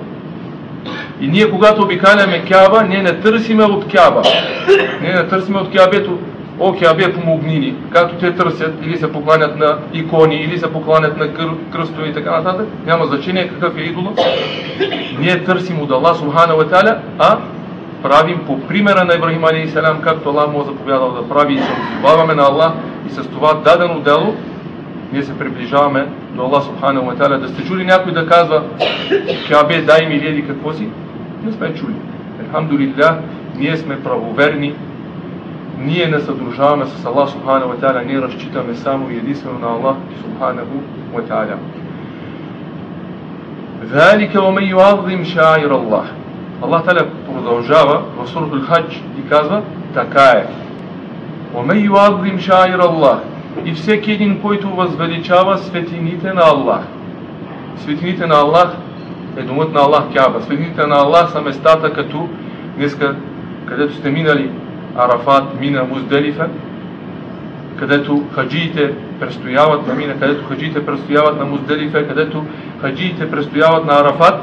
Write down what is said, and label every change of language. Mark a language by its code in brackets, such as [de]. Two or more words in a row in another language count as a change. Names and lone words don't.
[bg] И ние, когато обикаляме Каба, ние не търсиме от Каба. Ние не търсиме от Кабето: о, Кабе, помогни ни, както те търсят, или се покланят на икони, или се покланят на кръстове и така нататък. Няма значение какъв е идолът. Ние търсим от Аллах [ar] سبحانه وتعالى, [bg] а правим по примера на Ибрахим алейхиссалям, както Аллах му е заповядал да прави, и се отзоваваме на Аллах, и с това дадено дело ние се приближаваме до Аллах [ar] سبحانه وتعالى. [bg] Да сте чули някой да казва: Кабе, дай ми или какво си? Не сме чули. Алхамдулиллах, ние сме правоверни ние не съдружаваме с Аллах [ar] سبحانه وتعالى, [bg] ние разчитаме само и единствено на Аллах [ar] سبحانه وتعالى. ذَلِكَ وَمَنْ يُعَظِّمْ شَعَائِرَ اللَّهِ. [bg] Аллах Та'аля продължава в Сурат Аль-Хадж и казва, така е. [ar] وَمَنْ يُعَظِّمْ شَعَائِرَ اللَّهِ. [bg] И всеки един, който възвеличава светините на Аллах. Светините на Аллах е домът на Аллах Кяба. Светините на Аллах са местата като днеска, където сте минали Арафат, Мина, Музделифа, където хаджиите престояват на Мина, където хаджиите престояват на Музделифа, където хаджиите престояват на Арафат.